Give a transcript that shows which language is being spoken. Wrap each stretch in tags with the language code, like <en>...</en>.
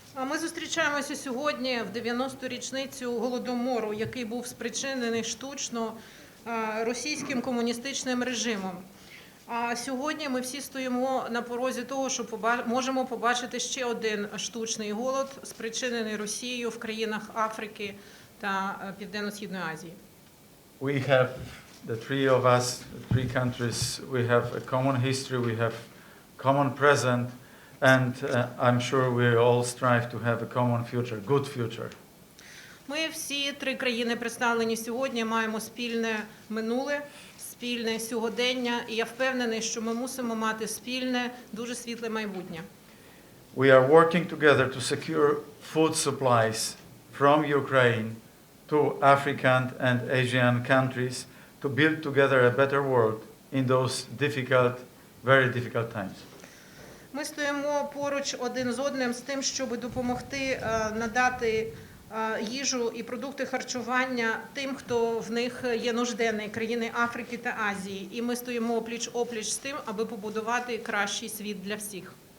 <uk>Ми зустрічаємося сьогодні в 90-ту річницю Голодомору, який був спричинений штучно російським комуністичним режимом. А сьогодні ми всі стоїмо на порозі того, що можемо побачити ще один штучний голод, спричинений Росією в країнах Африки та Південно-Східної Азії.</uk> <en>We have, the three of us, the three countries, we have a common history, we have common present, and I'm sure we all strive to have a common future, good future.</en> <uk>Ми всі три країни, представлені сьогодні, маємо спільне минуле, спільне сьогодення, і я впевнений, що ми мусимо мати спільне, дуже світле майбутнє.</uk> <en>We are working together to secure food supplies from Ukraine to African and Asian countries to build together a better world in those difficult, very difficult times.</en> <uk>Ми стоїмо поруч один з одним з тим, щоб допомогти надати їжу і продукти харчування тим, хто в них є нужденний, країни Африки та Азії. І ми стоїмо пліч-опліч з тим, аби побудувати кращий світ для всіх.</uk>